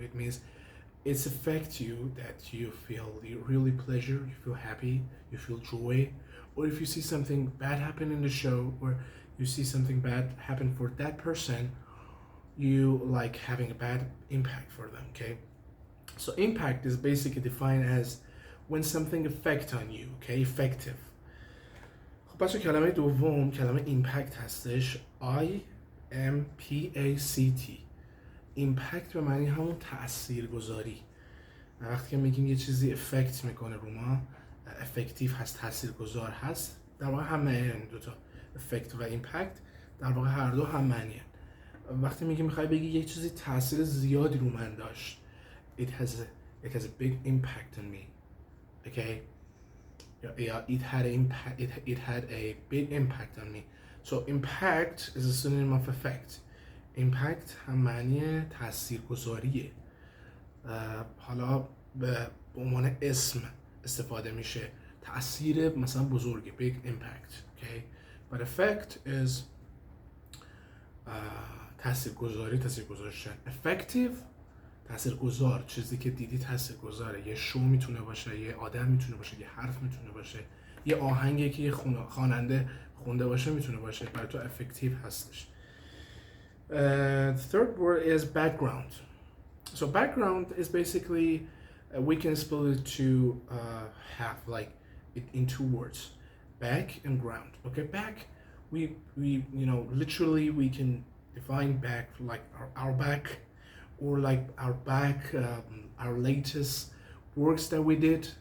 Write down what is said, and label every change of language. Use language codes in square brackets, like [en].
[en] It means it's affect you that you feel really pleasure, you feel happy, you feel joy. Or if you see something bad happen in the show, or you see something bad happen for that person, you like having a bad impact for them, okay? So impact is basically defined as when something affect on you, okay? Effective. [fa] خب بچه کلمه دوم کلمه impact هستش. [en] I-M-P-A-C-T. [fa] ایمپکت به معنی همون تاثیرگذاری. وقتی که میگیم یه چیزی افکت میکنه رو ما، افکتیو هست، تاثیرگذار هست، در واقع هم معنی این دوتا، افکت و ایمپکت در واقع هر دو هم معنی هست. وقتی میخوای بگی یه چیزی تاثیر زیادی رو من داشت، [en] it has a big impact on me, okay? Yeah, it had a big impact on me. So impact is a synonym of effect. [fa] ایمپکت هم معنی تاثیرگذاریه. حالا به عنوان اسم استفاده میشه، تاثیر مثلا بزرگه، [en] big impact, okay? But effect is [fa] تاثیرگذاری، تاثیر گذاشتن. [en] Effective [fa] تاثیرگذار، چیزی که دیدی تاثیرگذاره. یه شو میتونه باشه، یه آدم میتونه باشه، یه حرف میتونه باشه، یه آهنگی که یه خواننده خونده باشه میتونه باشه، برای تو افکتیو هستش. [en] The third word is background. So background is basically we can split it to have like it in two words, back and ground. Okay, back, we literally we can define back like our back, or like our back, our latest works that we did.